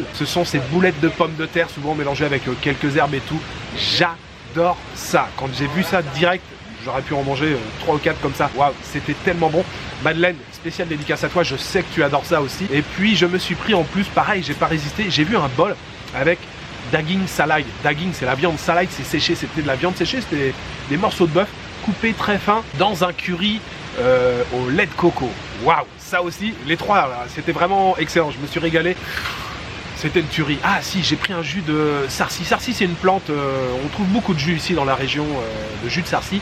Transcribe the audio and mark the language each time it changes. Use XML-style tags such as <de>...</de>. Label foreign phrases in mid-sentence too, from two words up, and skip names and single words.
<fr>Ce sont ces boulettes de pommes de terre, souvent mélangées avec quelques herbes et tout. J'adore ça. Quand j'ai vu ça direct, j'aurais pu en manger 3 ou 4 comme ça. Waouh, c'était tellement bon. Madeleine, spéciale dédicace à toi, je sais que tu adores ça aussi. Et puis je me suis pris en plus, pareil, j'ai pas résisté, j'ai vu un bol avec</fr> <ms>daging salai.</ms> <fr>Daging, c'est la viande, salai, c'est séché, c'était de la viande séchée, c'était des morceaux de bœuf coupés très fins dans un curry au lait de coco. Waouh, ça aussi, les trois, c'était vraiment excellent, je me suis régalé. C'était une tuerie. Ah si, j'ai pris un jus de sarsi. Sarsi, c'est une plante, on trouve beaucoup de jus ici dans la région, de jus de sarsi.</fr>